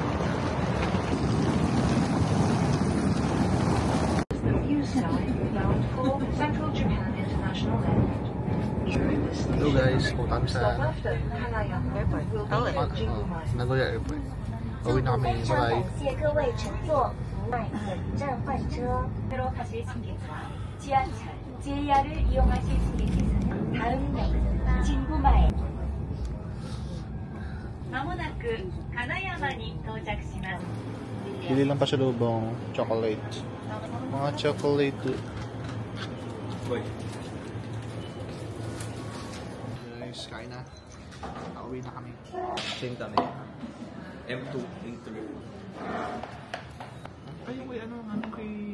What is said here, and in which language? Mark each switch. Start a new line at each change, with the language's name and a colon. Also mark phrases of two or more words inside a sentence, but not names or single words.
Filipino: Hello guys, punta kami sa Nagoya Airport. Uwi na kami, bye.
Chinese: 谢各位乘坐本站换车.
Korean: 새로 타실 승객과 지하철, JR을 이용하실 승객께서는 다음 역은 진구마에.
Japanese: まもなく金山に到着します.
Filipino: Pili lang pa sa lubong chocolate. Mga chocolate. Guys, kain na. Nauwi na kami. Same kami. M2, A3. Ay, yung kay ano kay...